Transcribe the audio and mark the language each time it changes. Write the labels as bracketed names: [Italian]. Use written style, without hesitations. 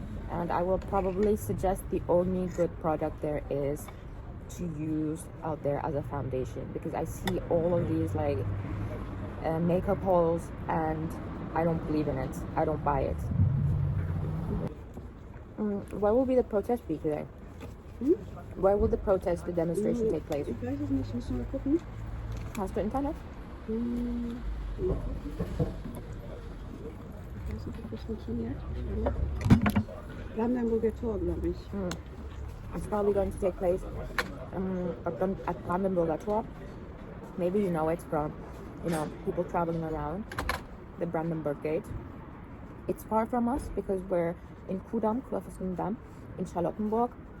[English] And I will probably suggest the only good product there is to use out there as a foundation, because I see all of these like makeup hauls and I don't believe in it. I don't buy it. Where will be the protest be today? Where will the protest, the demonstration take place? [German] Ich weiß es nicht, müssen wir gucken. Hast du Internet? Ich weiß nicht, ob das funktioniert. Brandenburger Tor, glaube ich. [English] It's probably going to take place at Brandenburger Tor. Maybe you know it from, people traveling around the Brandenburger Gate. It's far from us because we're in Kudamm, in Charlottenburg.